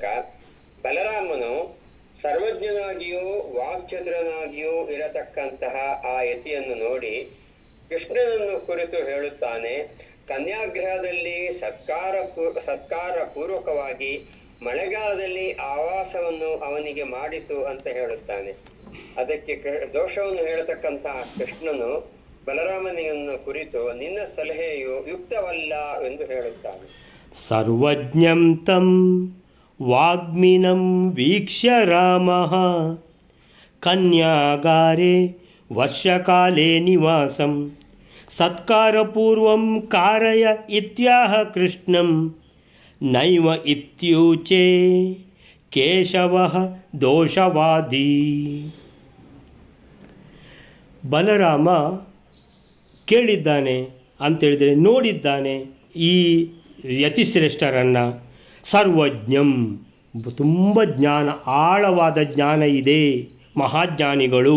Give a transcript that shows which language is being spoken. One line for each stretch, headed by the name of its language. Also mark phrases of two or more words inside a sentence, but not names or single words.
Kannada: ಬಲರಾಮನು ಸರ್ವಜ್ಞನಾಗಿಯೂ ವಾಕ್ಚತುರನಾಗಿಯೂ ಇರತಕ್ಕಂತಹ ಆ ಯತಿಯನ್ನು ನೋಡಿ ಕೃಷ್ಣನನ್ನು ಕುರಿತು ಹೇಳುತ್ತಾನೆ, ಕನ್ಯಾಗೃಹದಲ್ಲಿ ಸತ್ಕಾರ ಪೂರ್ವಕವಾಗಿ ಮಳೆಗಾಲದಲ್ಲಿ ಆವಾಸವನ್ನು ಅವನಿಗೆ ಮಾಡಿಸು ಅಂತ ಹೇಳುತ್ತಾನೆ. ಅದಕ್ಕೆ ದೋಷವನ್ನು ಹೇಳತಕ್ಕಂತಹ ಕೃಷ್ಣನು ಬಲರಾಮನಿಯನ್ನು ಕುರಿತು ನಿನ್ನ ಸಲಹೆಯು ಯುಕ್ತವಲ್ಲ ಎಂದು ಹೇಳುತ್ತಾನೆ.
Sanskrit: सर्वज्ञं तं वाग्मिनं वीक्ष्य रामः कन्यागारे वर्षकाले निवासं सत्कारपूर्वं कारय इत्याह कृष्णं नैव इत्यूचे केशवः दोषवादि.
Kannada: ಬಲರಾಮ ಕೇಳಿದ್ದಾನೆ ಅಂತೇಳಿದರೆ ನೋಡಿದ್ದಾನೆ ಈ ಯತಿಶ್ರೇಷ್ಠರನ್ನು. ಸರ್ವಜ್ಞಂ, ತುಂಬ ಜ್ಞಾನ, ಆಳವಾದ ಜ್ಞಾನ ಇದೆ, ಮಹಾಜ್ಞಾನಿಗಳು.